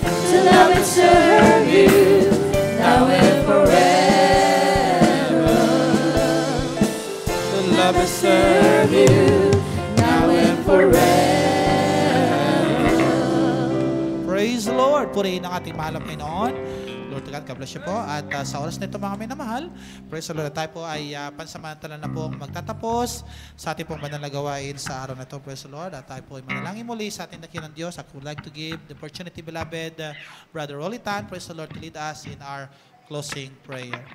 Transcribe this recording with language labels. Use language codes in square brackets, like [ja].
[en] To love and serve you now and forever. to love and Serve you now and forever. praise the Lord. [tl] Purihin ang ating mahal na Panginoon. [en] Lord to God, God bless you [tl] po. At sa oras na ito mga minamahal, [en] praise the Lord, [tl] tayo po ay pansamantala na pong magtatapos sa ating pong banal na gawain sa araw na ito. [en] Praise the Lord. [tl] At tayo po ay manalangin muli sa ating dakilang Diyos. [en] I would like to give the opportunity, beloved Brother Rolitan, praise the Lord, to lead us in our closing prayer.